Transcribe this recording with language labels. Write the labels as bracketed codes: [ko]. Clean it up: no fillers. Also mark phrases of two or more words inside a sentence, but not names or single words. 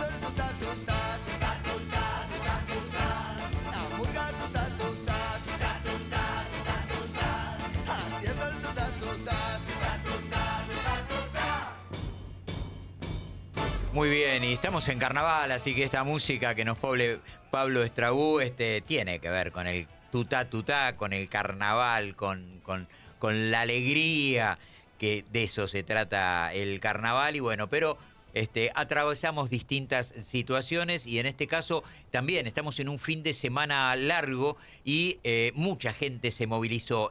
[es] el tuta tuta, tuta tuta, tuta tuta, la murga tuta tuta, tuta tuta, tuta tuta, haciendo el tuta tuta, tuta tuta, tuta tuta. Muy bien, y estamos en carnaval, así que esta música que nos pone Pablo Estrabú tiene que ver con el tutá tutá, con el carnaval, con la alegría, que de eso se trata el carnaval. Y bueno, pero atravesamos distintas situaciones y en este caso también estamos en un fin de semana largo y mucha gente se movilizó.